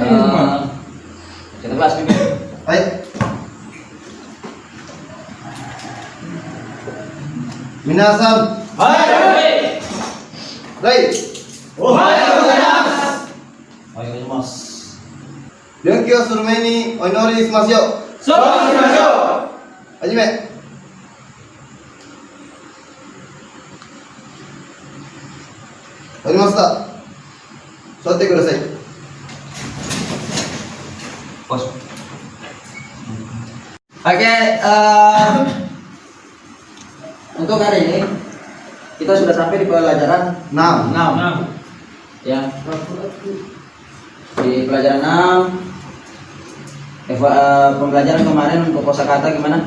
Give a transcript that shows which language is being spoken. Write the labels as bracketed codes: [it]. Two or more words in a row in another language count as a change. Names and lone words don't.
[id] Kita bahas pimpin. Baik. Minasan. Hai. Baik. [ja] おはようございます. 勉強する前にお祈りしますよ。そうしましょう。はじめ。終わりました。座ってください。 [id] Pos. Oke, untuk hari ini kita sudah sampai di pelajaran 6. 6. Ya. Di pelajaran 6 pembelajaran kemarin untuk kosakata gimana?